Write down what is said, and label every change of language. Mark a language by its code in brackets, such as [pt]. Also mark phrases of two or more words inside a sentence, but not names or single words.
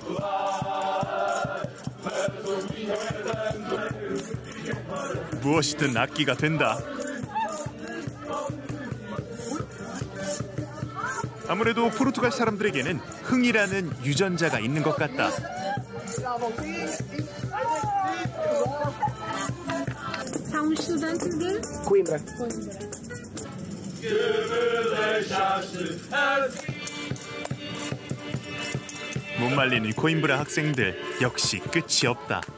[ko] 무엇이든 악기가 된다. 아무래도 포르투갈 사람들에게는 흥이라는 유전자가 있는 것 같다. [pt] São estudantes de Coimbra. [ko] 못 말리는 코임브라 학생들 역시 끝이 없다.